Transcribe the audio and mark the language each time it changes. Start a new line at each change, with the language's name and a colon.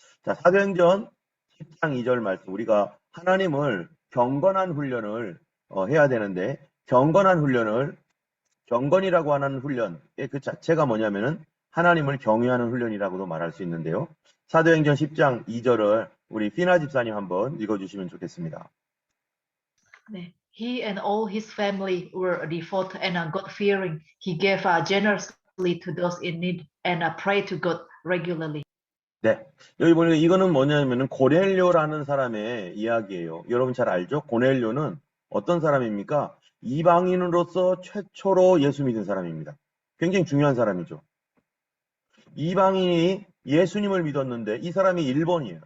Korean: 자, 사도행전 10장 2절 말씀 우리가 하나님을 경건한 훈련을 해야 되는데 경건이라고 하는 훈련의 그 자체가 뭐냐면은 하나님을 경외하는 훈련이라고도 말할 수 있는데요. 사도행전 10장 2절을 우리 피나 집사님 한번 읽어주시면 좋겠습니다. 네.
English: He and all his family were devout and God-fearing. He gave generously to those in need and prayed to God regularly.
Korean: 네. 여기 보니까 이거는 뭐냐면은 고넬료라는 사람의 이야기예요. 여러분 잘 알죠? 고넬료는 어떤 사람입니까? 이방인으로서 최초로 예수 믿은 사람입니다. 굉장히 중요한 사람이죠. 이방인이 예수님을 믿었는데 이 사람이 1번이에요.